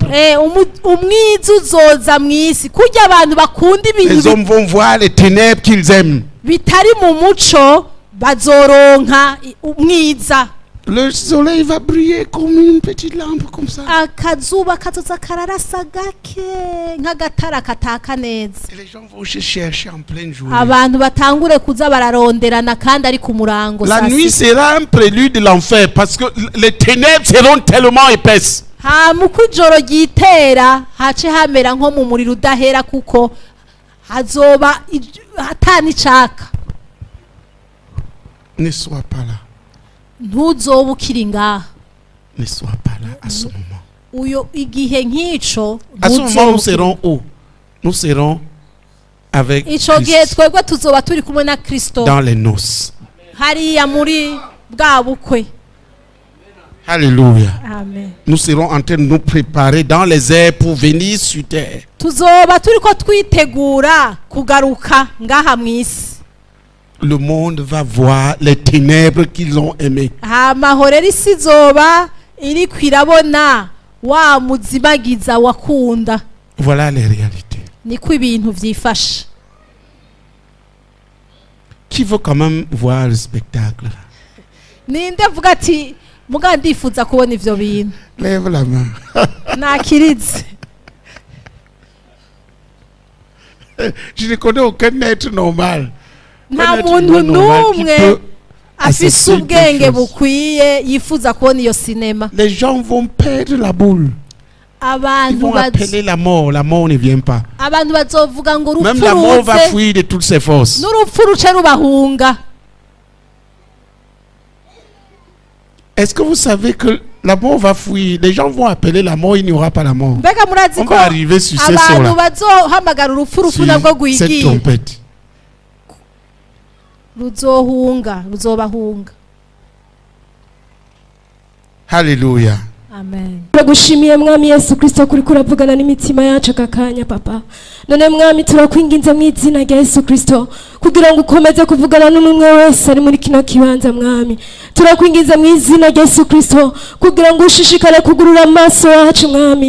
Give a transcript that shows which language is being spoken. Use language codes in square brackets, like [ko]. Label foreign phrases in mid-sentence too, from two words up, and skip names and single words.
[rn] Umwiza uzoza mwisi kurya abantu bakunda ibintu. [fr] Les hommes vont voir les ténèbres qu'ils aiment. [rn] Bitari mu muco bazoronka umwiza. [fr] Le soleil va briller comme une petite lampe comme ça. [rn] Akazuba kazoza kararasa gake nk'agatara kataka neza. [fr] Et les gens vont se chercher en pleine journée. [rn] Abantu batangure kuza bararonderana kandi ari ku murango. [fr] La nuit sera un prélude de l'enfer parce que les ténèbres seront tellement épaisses. [rn] Muko ijoro ryitera hace hamera nko mu muriro udahera kuko hazoba hatani caka. [fr] Ne sois pas là. [rn] Ntuzoba ukiri ngaha. [fr] Ne sois pas là à ce moment. [rn] Uyo igihe nk'ico [fr] à ce moment nous serons où? Nous serons avec Christ [rn] twebwe tuzoba turi kumwe na Kristo [fr] dans les noces. [rn] Hariya muri bwa bukwe. [fr] Alléluia. [rn] Amen. [fr] Nous serons en train de nous préparer dans les airs pour venir sur terre. [rn] Tuzoba turiko twitegura kugaruka ngaha mwisi. [fr] Le monde va voir les ténèbres qu'ils ont aimées. [rn] Amahorera isi zoba iri kwirabona wa muzimagiza wakunda. [fr] Voilà les réalités. [rn] Niko ibintu vyifashe. [fr] Qui veut quand même voir le spectacle? [rn] Ninde vuga ati muga ndifuza kubona ivyo bintu. [fr] Lève la main. [rn] Nakirize. [fr] Je ne connais aucun être normal. [rn] Nta muntu n'umwe afise ubwenge bukwiye yifuza kubona iyo sinema. [fr] Les gens vont perdre la boule. Ils vont appeler la mort ne vient pas. [rn] Abantu bazovuga ngo [fr] même la mort va fuir de toutes ses forces. [rn] N'urupfu ruce rubahunga. [fr] Est-ce que vous savez que la mort va fuir? Les gens vont appeler la mort, il n'y aura pas la mort. On va arriver sur ces sons-là. Cette trompette. Alléluia. [rn] Amen. Turagushimiye mwami Yesu Kristo kuri kuravugana n'imitima yacu kakanya papa. None mwami turakwinginze mu izina rya Yesu Kristo kugira ngo ukomeze kuvugana n'umwe wese ari muri kino kibanza mwami. Turakwinginze mu izina rya Yesu Kristo kugira ngo ushishikare kugurura amaso yacu mwami.